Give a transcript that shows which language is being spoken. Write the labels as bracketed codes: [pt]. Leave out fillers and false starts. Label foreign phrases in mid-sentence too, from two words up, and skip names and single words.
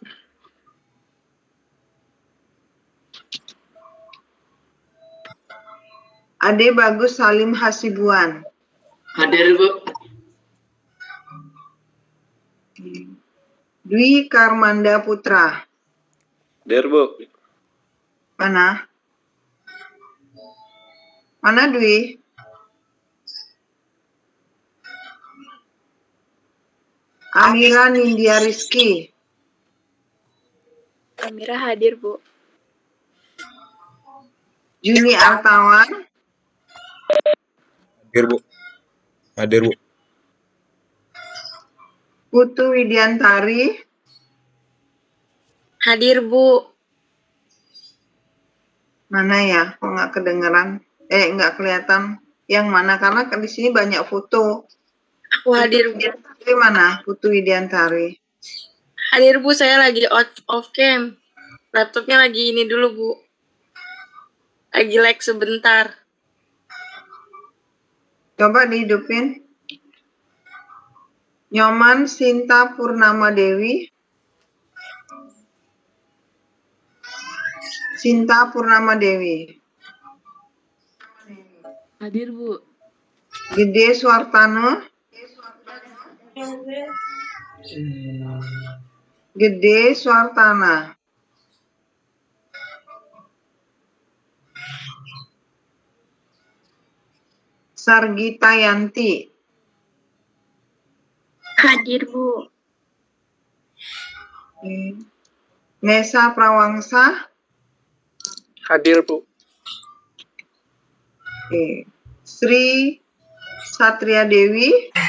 [id] Ade Bagus Salim Hasibuan. Hadir Bu. Dwi Karmanda Putra. Hadir Bu. Mana? Mana Dwi? Amira Nindya Rizky. Amira hadir, Bu. Juni Artawan. Hadir Bu. Hadir Bu. Putu Widiantari. Hadir, Bu. Mana ya? Kok nggak kedengeran? Nggak kelihatan. Yang mana? Karena di sini banyak foto. Aku hadir, Bu. Widiantari mana? Putu Widiantari. Hadir, Bu. Saya lagi [en] off cam. [id] Laptopnya lagi ini dulu, Bu. Lagi lag sebentar. Coba dihidupin. Nyoman Sinta Purnama Dewi. Sinta Purnama Dewi. Hadir, Bu. Gede Suartana. Gede Suartana. Sargita Yanti. Hadir, Bu. Oke. Nesa Prawangsa. Hadir, Bu. Oke. Sri Satria Dewi.